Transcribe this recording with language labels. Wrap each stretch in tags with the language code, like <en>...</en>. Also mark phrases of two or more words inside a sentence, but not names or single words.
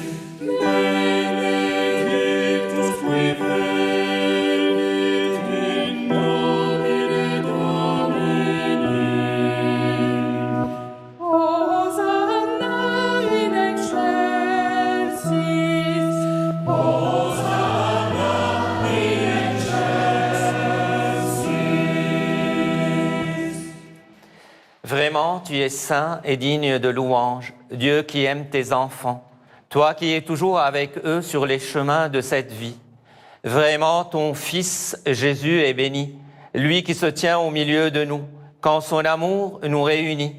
<la>Benedictus qui venit in nomine Domini. Hosanna in excelsis. Hosanna in excelsis.</la> <fr>Vraiment, tu es saint et digne de louange, Dieu qui aime tes enfants, toi qui es toujours avec eux sur les chemins de cette vie. Vraiment, ton Fils Jésus est béni, lui qui se tient au milieu de nous, quand son amour nous réunit.</fr>